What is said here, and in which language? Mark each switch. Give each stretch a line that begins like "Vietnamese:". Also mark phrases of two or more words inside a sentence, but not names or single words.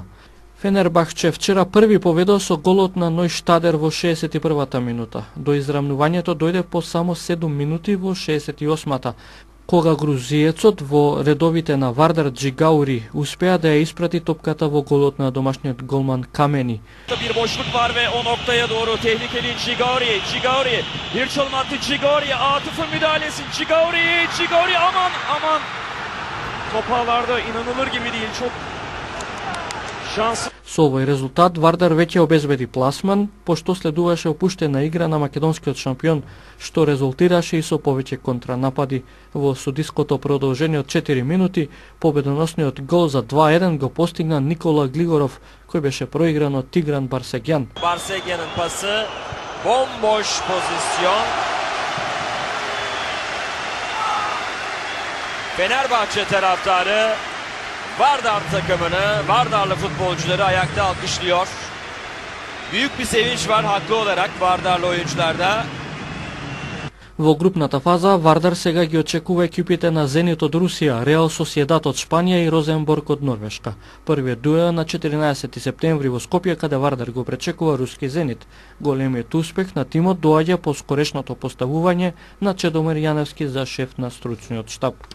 Macedonian: Фенербахче вчера први победил со голот на Нојштадер во 61-та минута. До израмнувањето дојде по само 7 минути во 68-та, кога грузиецот во редовите на Вардар Джигаури успеа да ја испрати топката во голот на домашниот голман Камени.
Turkish: Bir boşluk var ve o noktaya doğru tehlikeli Cigauri bir çalım attı Cigauri, Atıf'ın müdahalesi Cigauri aman top ağlarda inanılır gibi değil, çok шанс.
Macedonian: Со овој резултат Вардар веќе обезбеди пласман, пошто следуваше опуштена игра на македонскиот шампион, што резултираше и со повеќе контранапади. Во судиското продолжение од 4 минути, победоносниот гол за 2-1 го постигна Никола Глигоров, кој беше проигран од Тигран Барсегјан.
Turkish: Barsegian'ın pası, bomboş pozisyon. Fenerbahçe taraftarı Vardar takımını, Vardarlı futbolcuları ayakta alkışlıyor. Büyük bir sevinç var haklı olarak Vardarlı oyuncularda.
Macedonian: Во групната фаза Вардар сега ги очекува екипите на Зенит од Русија, Реал Соседат од Шпанија и Розенборг од Норвешка. Првиот дуел на 14 септември во Скопје, каде Вардар го пречекува руски Зенит. Големиот успех на тимот доаѓа по скорешното поставување на Чедомир Јаневски за шеф на стручниот штаб.